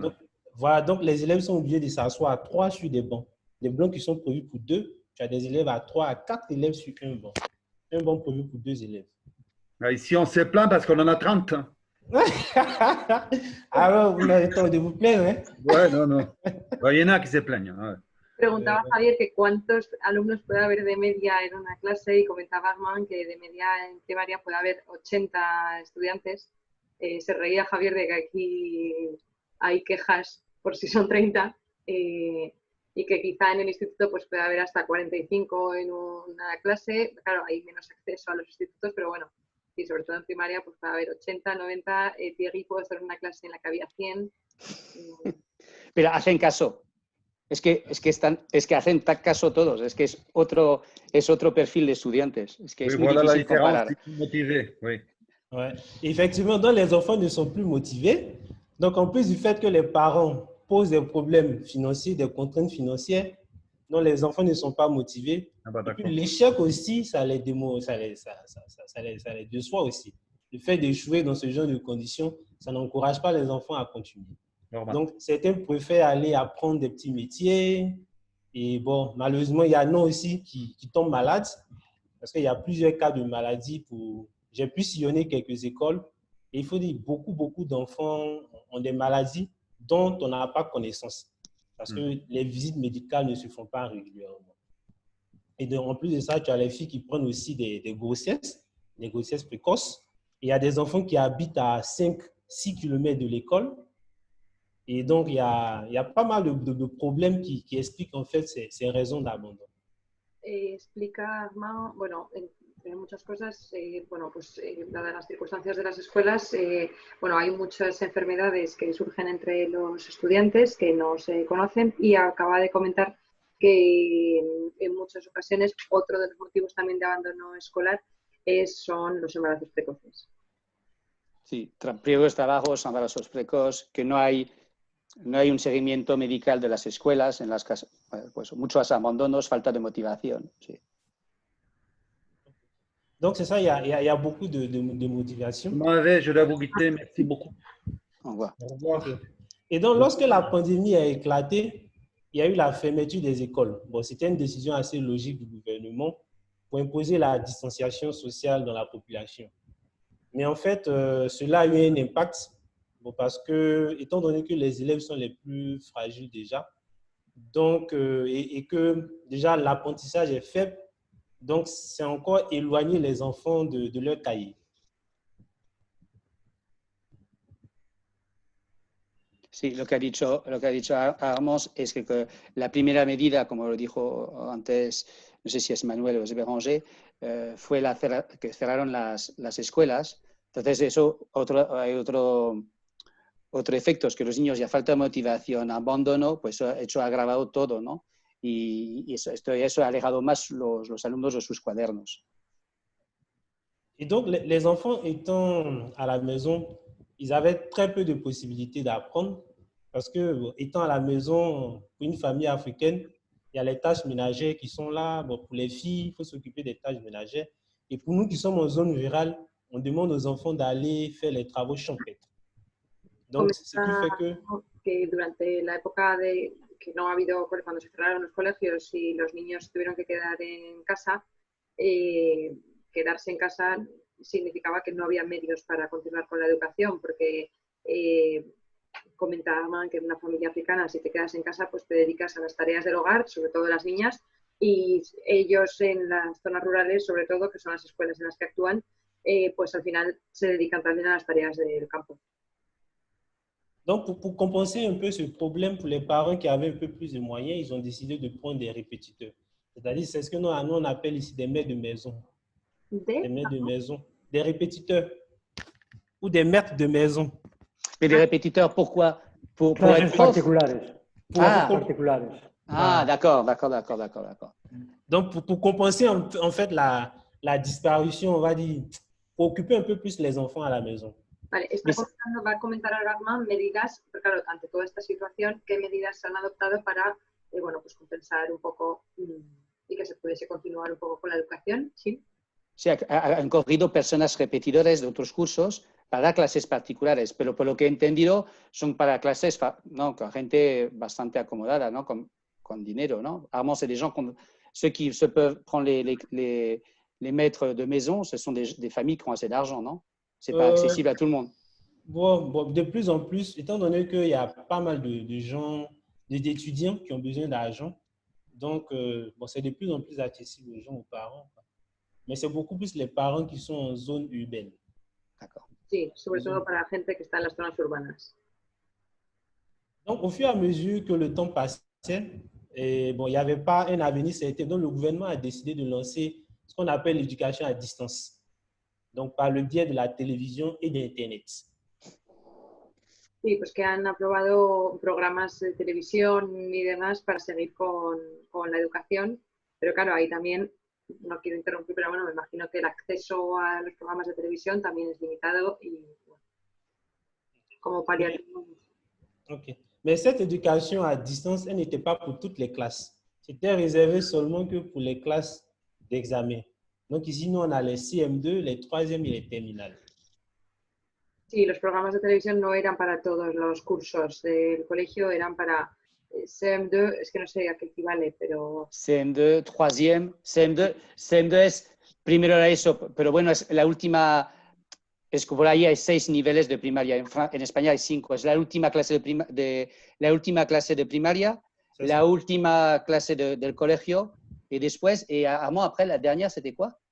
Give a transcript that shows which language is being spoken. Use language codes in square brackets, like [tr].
[fr] Donc, voilà, donc les élèves sont obligés de s'asseoir à 3 sur des bancs. Les bancs qui sont prévus pour 2, tu as des élèves à 3 à 4 élèves sur un banc. Un banc prévu pour 2 élèves. Ah, ici, on s'est plaint parce qu'on en a 30. Ah ouais, vous n'avez pas de vous plaindre, hein? Ouais, non. Il y en a qui se plaignent. Ouais. [es] Preguntaba Javier que cuántos alumnos puede haber de media en una clase y comentaba Armand que de media en primaria puede haber 80 estudiantes. Se reía Javier de que aquí hay quejas por si son 30. y que quizá en el instituto pues pueda haber hasta 45 en una clase. Claro, hay menos acceso a los institutos, pero bueno, y sobre todo en primaria pues puede haber 80, 90. Thierry puede estar en una clase en la que había 100. Pero hacen caso. Es que hacen caso todos. Es que es otro perfil de estudiantes. Es que [fr] Oui, [es] es muy [fr] voilà la [es] difícil [fr] différence, [es] comparar. [fr] ils sont motivés. Oui. Ouais. Effectivement, donc les enfants ne sont plus motivés. Donc, en plus du fait que les parents posent des problèmes financiers, des contraintes financières, donc les enfants ne sont pas motivés. Ah bah, Et puis, d'accord. l'échec aussi, ça les déçoit aussi. Le fait d'échouer dans ce genre de conditions, ça n'encourage pas les enfants à continuer. Normal. Donc, certains préfèrent aller apprendre des petits métiers. Et bon, malheureusement, il y en a aussi qui tombent malades parce qu'il y a plusieurs cas de maladies. J'ai pu sillonner quelques écoles et il faut dire beaucoup d'enfants ont des maladies dont on n'a pas connaissance parce que les visites médicales ne se font pas régulièrement. Et donc, en plus de ça, tu as les filles qui prennent aussi des grossesses précoces. Et il y a des enfants qui habitent à 5-6 km de l'école. Et donc, il y a pas mal de problèmes qui expliquent en fait ces raisons d'abandon. [es] Explica Armand, bueno, entre muchas cosas, bueno, pues dadas las circunstancias de las escuelas, bueno, hay muchas enfermedades que surgen entre los estudiantes que no se conocen y acaba de comentar que en muchas ocasiones otro de los motivos también de abandono escolar son los embarazos precoces. Sí, periodos de trabajo, embarazos precoces, que no hay un seguimiento medical de las escuelas, en las casas, pues muchos abandonos, falta de motivación. Sí. [fr] Donc, c'est ça, il y a beaucoup de motivation. Je dois vous quitter, merci beaucoup. Au revoir. Au revoir. Et donc, lorsque la pandémie a éclaté, il y a eu la fermeture des écoles. Bon, c'était une décision assez logique du gouvernement pour imposer la distanciation sociale dans la population. Mais en fait, cela a eu un impact parce que, étant donné que les élèves sont les plus fragiles déjà, donc, et que déjà l'apprentissage est faible, donc c'est encore éloigner les enfants de leur cahier. [es] Sí, lo que ha dicho Armand es que la primera medida, como lo dijo antes, no sé si es Manuel o es Béranger, fue que cerraron las escuelas. Entonces, eso hay otro efecto, es que los niños ya falta de motivación, abandono, pues eso ha agravado todo, ¿no? Y eso ha alejado más los alumnos de sus cuadernos. [fr] Et donc, les enfants étant à la maison, ils avaient très peu de possibilités d'apprendre parce que, étant à la maison, pour une famille africaine, il y a les tâches ménagères qui sont là. Bon, pour les filles, il faut s'occuper des tâches ménagères. Et pour nous qui sommes en zone rurale, on demande aux enfants d'aller faire les travaux champêtres. Donc, ce qui fait [es] que durante la época que no ha habido, cuando se cerraron los colegios y los niños tuvieron que quedar en casa, quedarse en casa significaba que no había medios para continuar con la educación, porque comentaban que en una familia africana, si te quedas en casa, pues te dedicas a las tareas del hogar, sobre todo las niñas, y ellos en las zonas rurales, sobre todo, que son las escuelas en las que actúan, pues al final se dedican también a las tareas del campo. [fr] Donc, pour compenser un peu ce problème pour les parents qui avaient un peu plus de moyens, ils ont décidé de prendre des répétiteurs. C'est-à-dire, c'est ce que nous on appelle ici des maîtres de maison. Des maîtres de maison. Des répétiteurs. Ou des maîtres de maison. Mais des répétiteurs, pourquoi? Pour [es] Clases [fr] être prof? [es] particulares. Particulares. [fr] D'accord. Donc, pour compenser en fait la disparition, on va dire, pour occuper un peu plus les enfants à la maison. [es] Vale, va a comentar ahora Armand medidas, pero claro, ante toda esta situación, qué medidas se han adoptado para, bueno, pues compensar un poco y que se pudiese continuar un poco con la educación, ¿sí? Sí, han cogido personas repetidores de otros cursos para dar clases particulares, pero por lo que he entendido son para clases, no, con gente bastante acomodada, ¿no? Con dinero, ¿no? Además, [fr] c'est des gens ceux qui se peuvent prendre les maîtres de maison, ce sont des familles qui ont assez d'argent, non? C'est pas accessible à tout le monde. Bon, de plus en plus, étant donné qu'il y a pas mal de gens, d'étudiants qui ont besoin d'argent, donc bon, c'est de plus en plus accessible aux gens, aux parents. Mais c'est beaucoup plus les parents qui sont en zone urbaine. D'accord. [es] Sí, sobre todo para la gente que está en las zonas urbanas. [fr] Donc, au fur et à mesure que le temps passait, Et bon, il n'y avait pas un avenir certain. Donc, le gouvernement a décidé de lancer ce qu'on appelle l'éducation à distance. Donc, par le biais de la télévision et d'Internet. [es] Sí, pues que han aprobado programas de televisión y demás para seguir con la educación, pero claro, ahí también, no quiero interrumpir, pero bueno, me imagino que el acceso a los programas de televisión también es limitado y bueno, como paliativo. Ok. [fr] Mais cette éducation à distance, elle n'était pas pour toutes les classes. C'était réservé seulement que pour les classes d'examen. Donc ici, nous, on a les CM2, les 3e et les terminales. [es] Sí, los programas de televisión no eran para todos los cursos del colegio, eran para CM2, es que no sé a qué equivale, pero... CM2, 3e, CM2 es primero era eso, pero bueno, es la última, es que por ahí hay 6 niveles de primaria, en España hay 5, es la última clase la última clase de primaria, la última clase del colegio, y después, [fr] après, la dernière, c'était quoi?